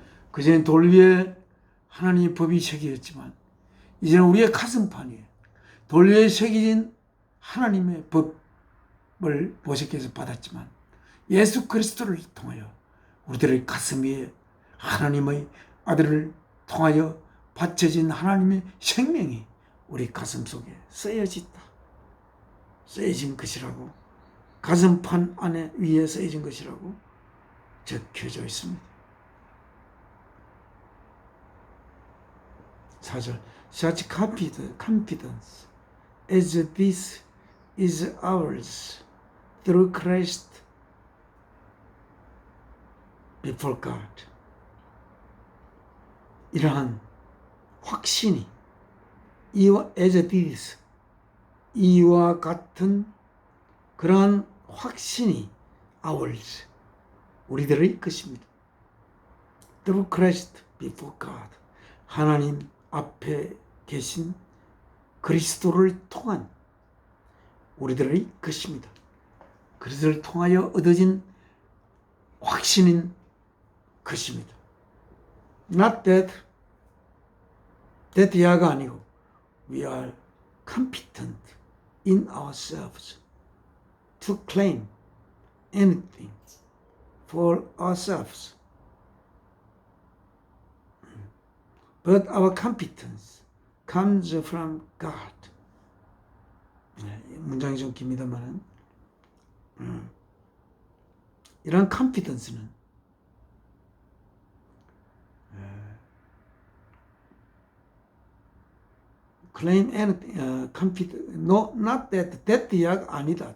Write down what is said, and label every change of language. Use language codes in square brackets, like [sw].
[ko] 그전엔 돌 위에 하나님의 법이 새겨졌지만 이제는 우리의 가슴판 위에 돌 위에 새겨진 하나님의 법을 모세께서 받았지만 예수 그리스도를 통하여 우리들의 가슴 위에 하나님의 아들을 통하여 바쳐진 하나님의 생명이 우리 가슴 속에 쓰여진 것이라고, 가슴판 안에 위에 쓰여진 것이라고 적혀져 있습니다. [en] 4절 Such confidence as this is ours through Christ before God. [ko] 이러한 확신이 [en] as this [ko] 이와 같은 그러한 확신이 [en] ours [ko] 우리들의 것입니다. [en] Through Christ before God. [ko] 하나님 앞에 계신 그리스도를 통한 우리들의 것입니다. 그리스도를 통하여 얻어진 확신인 것입니다. [en] Not that [ko] 야가 아니고 [en] we are competent in ourselves to claim anything for ourselves. But our competence comes from God. [ko] 문장이 좀 깁니다만 이런 confidence는 [en] claim anything, no, not that [ko] 이야가 아니다.